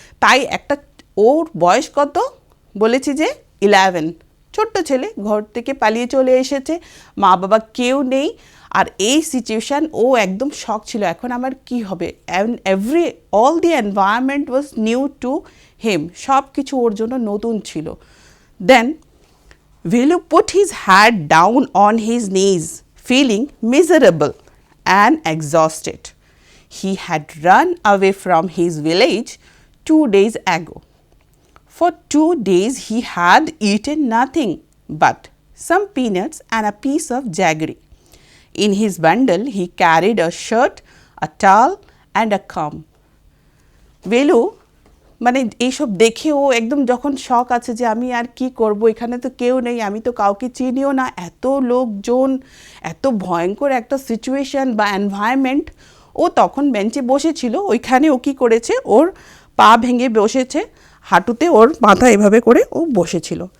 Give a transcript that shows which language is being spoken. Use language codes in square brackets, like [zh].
[bn] তাই একটা, ওর বয়স কত বলেছি যে 11, ছোট্ট ছেলে, ঘর থেকে পালিয়ে চলে এসেছে, মা বাবা কেউ নেই, আর এই সিচুয়েশান ও একদম শক ছিল, এখন আমার কি হবে। [en] all the environment was new to him, [bn] সব কিছু ওর জন্য নতুন ছিল। [en] Then Velu put his head down on his knees, feeling miserable and exhausted. He had run away from his village 2 days ago. For 2 days he had eaten nothing but some peanuts and a piece of jaggery. In his bundle he carried a shirt, a towel and a comb. [bn] Velu মানে এইসব দেখে ও একদম যখন শক আছে যে আমি আর কি করব, এখানে তো কেউ নেই, আমি তো কাউকে চিনিও না, এত লোকজন, এত ভয়ঙ্কর একটা সিচুয়েশান বা এনভায়রনমেন্ট। ও তখন বেঞ্চে বসেছিল, ওইখানে ও কী করেছে, ওর পা ভেঙে বসেছে, হাঁটুতে ওর মাথা এভাবে করে ও বসেছিল।